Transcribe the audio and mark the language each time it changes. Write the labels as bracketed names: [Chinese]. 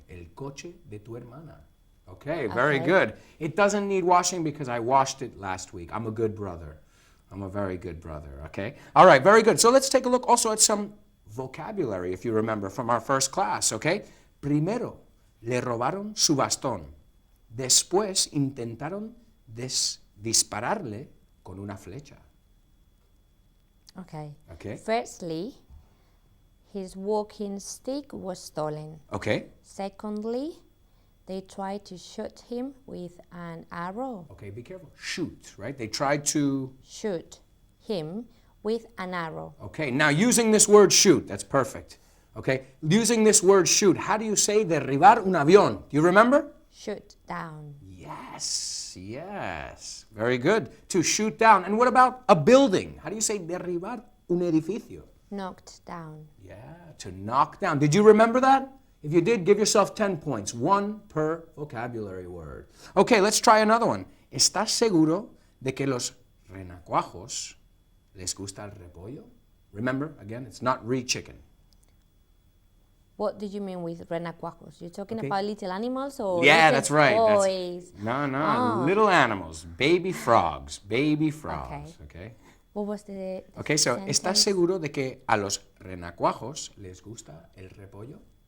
[Spanish] El coche de tu hermana. [English] Okay, very good. It doesn't need washing because I washed it last week. I'm a good brother. I'm a very good brother, okay? All right, very good. So let's take a look also at some vocabulary, if you remember, from our first class, okay? [Spanish] Primero, le robaron su bastón. Después intentaron dispararle con una flecha. [English] Okay. Okay. Firstly, his walking stick was stolen. Okay. Secondly, they tried to shoot him with an arrow. Okay, be careful. Shoot, right? They tried to... Shoot him with an arrow. Okay, now using this word shoot, that's perfect. Okay, using this word shoot, how do you say [Spanish] derribar un avión? [English] Do you remember? Shoot down. Yes, yes. Very good. To shoot down. And what about a building? How do you say [Spanish] derribar un edificio? [English] Knocked down. Yeah, to knock down. Did you remember that? If you did, give yourself 10 points. 1 per vocabulary word. Okay, let's try another one. [Spanish] ¿Estás seguro de que los renacuajos les gusta el repollo? [English] Remember, again, it's not chicken. What do you mean with renacuajos? You're talking about little animals or yeah, little that's right. toys? No, little animals, baby frogs, okay? What was the Okay, so, sentence? [Spanish] ¿estás seguro de que a los renacuajos les gusta el repollo?